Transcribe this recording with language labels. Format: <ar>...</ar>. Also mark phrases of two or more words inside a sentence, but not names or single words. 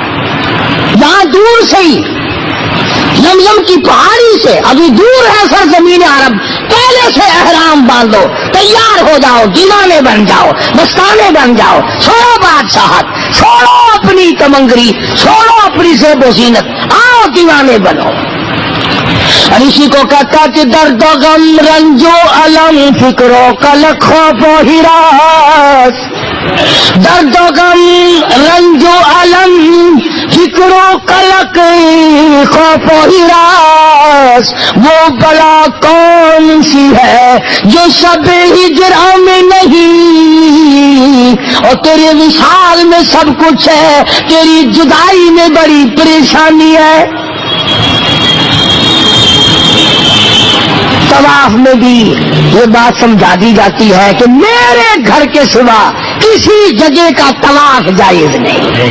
<ur>یہاں دور سے ہی زمزم کی پہاڑی سے ابھی دور ہے سرزمین عرب, پہلے سے احرام باندھو, تیار ہو جاؤ, دیوانے بن جاؤ, مستانے بن جاؤ, چھوڑو بادشاہت, چھوڑو اپنی تمنگری, چھوڑو اپنی زیب و زینت, آؤ دیوانے بنو. اور اسی کو کہتا کہ درد و غم رنج و علم فکر و قلق خوف و ہراس. درد و غم رنج و علم فکر و قلق خوف و ہراس. وہ بلا کون سی ہے جو شب ہجرا میں نہیں, اور تیرے وصال میں سب کچھ ہے, تیری جدائی میں بڑی پریشانی ہے. طواف میں بھی یہ بات سمجھا دی جاتی ہے کہ میرے گھر کے سوا کسی جگہ کا طواف جائز نہیں.</ur>